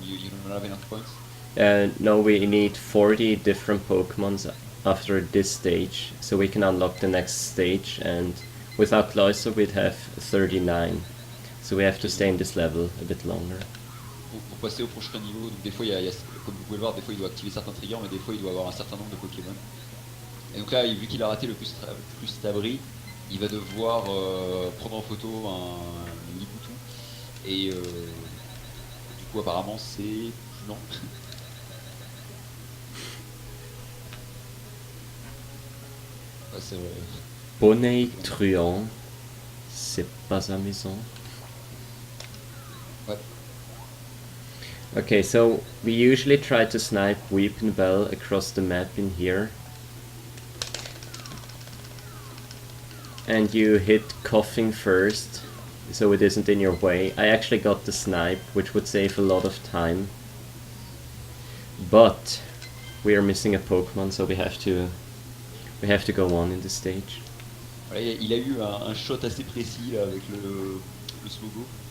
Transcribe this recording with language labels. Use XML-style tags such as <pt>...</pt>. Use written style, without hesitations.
<en>You don't have enough points? No, we need 40 different Pokemons after this stage, so we can unlock the next stage, and without Cloyster we'd have 39. So we have to stay in this level a bit longer.</en> <fr>Pour passer au prochain niveau, donc des fois, comme vous pouvez le voir, des fois il doit activer certains triggers, mais des fois il doit avoir un certain nombre de Pokémon. Et donc là, vu qu'il a raté le Crustabri, il va devoir prendre en photo un Liboutou. Et du coup, apparemment, c'est... Non. Ouais, c'est vrai. Bonnet truand, c'est pas amusant. Ouais.</fr> <en>Okay, so we usually try to snipe Weepinbell across the map in here. And you hit Coughing first, so it isn't in your way. I actually got the snipe, which would save a lot of time. But we are missing a Pokemon, so we have to go on in this stage.</en> <fr>Voilà, il a eu un shot assez précis là, avec le Slogo.</fr>